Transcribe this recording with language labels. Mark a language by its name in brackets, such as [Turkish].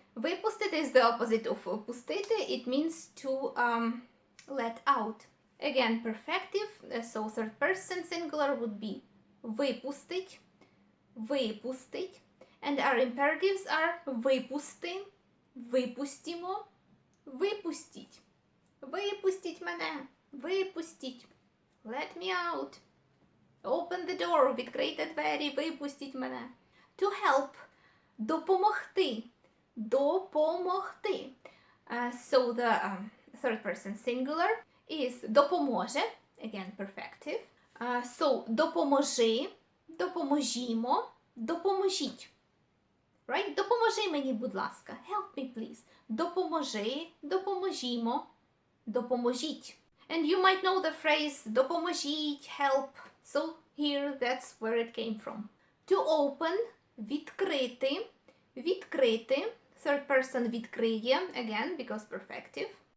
[English] Випустити is the opposite of пустити. It means to let out. Again, perfective. So third person singular would be випустить, випустить. And our imperatives are випусти, випустімо, випустіть. [Ukrainian] Випустіть мене, випустіть. [English] Let me out. Open the door, [Ukrainian] відкрийте двері, випустіть мене. [English] To help, допомогти, допомогти. So the third person singular is допоможе, again perfective. [Ukrainian] So допоможи, допоможімо, допоможіть. [English] Right? [Ukrainian] Допоможи мені, будь ласка. [English] Help me, please. Допоможи, допоможімо, допоможіть. And you might know the phrase допоможіть, help. So here that's where it came from. To open, відкрити, відкрити, third person відкриє, again because perfective.